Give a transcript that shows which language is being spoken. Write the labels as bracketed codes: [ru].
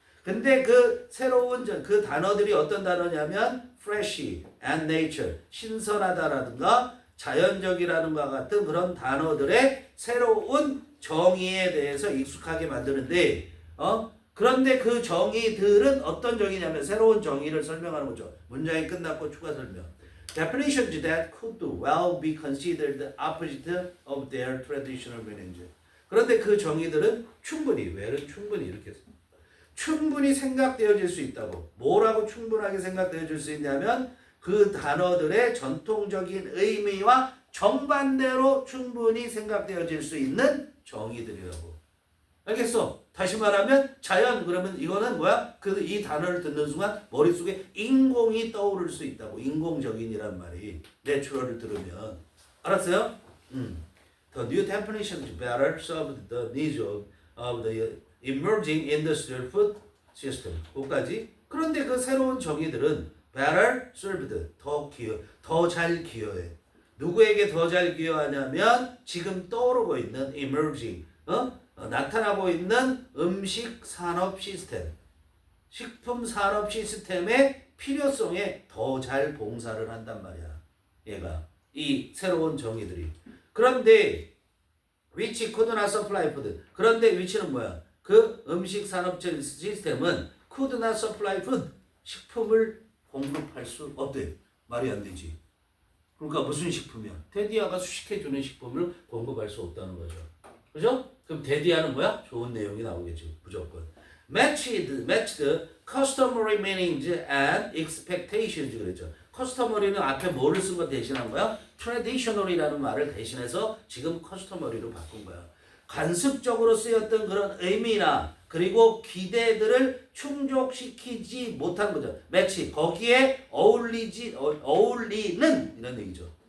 [ko] 근데 그 새로운 그 단어들이 어떤 단어냐면 [en] fresh and nature, [ko] 신선하다라든가 자연적이라는 것 같은 그런 단어들의 새로운 정의에 대해서 익숙하게 만드는데 그런데 그 정의들은 어떤 정의냐면 새로운 정의를 설명하는 거죠. 문장이 끝났고 추가 설명. [en] Definitions that could well be considered the opposite of their traditional meanings. [ko] 그런데 그 정의들은 충분히, where는 충분히 이렇게 충분히 생각되어질 수 있다고. 뭐라고 충분하게 생각되어질 수 있냐면 그 단어들의 전통적인 의미와 정반대로 충분히 생각되어질 수 있는 정의들이라고. 알겠어? 다시 말하면 자연, 그러면 이거는 뭐야? 이 단어를 듣는 순간 머릿속에 인공이 떠오를 수 있다고. 인공적인이란 말이 내추럴을 들으면. 알았어요? [en] The new definitions better serve the needs of the emerging industrial food system. [ko] 거기까지. 그런데 그 새로운 정의들은 [en] better served, [ko] 더 잘 기여해. 누구에게 더 잘 기여하냐면 지금 떠오르고 있는 emerging, 나타나고 있는 음식 산업 시스템, 식품 산업 시스템의 필요성에 더 잘 봉사를 한단 말이야. 얘가 이 새로운 정의들이. 그런데 [en] which could not supply food. [ko] 그런데 which는 뭐야? 그 음식 산업 시스템은 [en] could not supply food. [ko] 식품을 공급할 수 없대. 말이 안 되지. 그러니까 무슨 식품이야? 테디아가 수식해주는 식품을 공급할 수 없다는 거죠. 그죠? 그럼 테디아는 뭐야? 좋은 내용이 나오겠지. 무조건. [en] matched customary meanings and expectations [ko] 그랬죠. customary는 앞에 뭐를 쓴 거 대신한 거야? traditional이라는 말을 대신해서 지금 customary로 바꾼 거야. 관습적으로 쓰였던 그런 의미나 그리고 기대들을 충족시키지 못한 거죠. 매치, 거기에 어울리는 이런 얘기죠.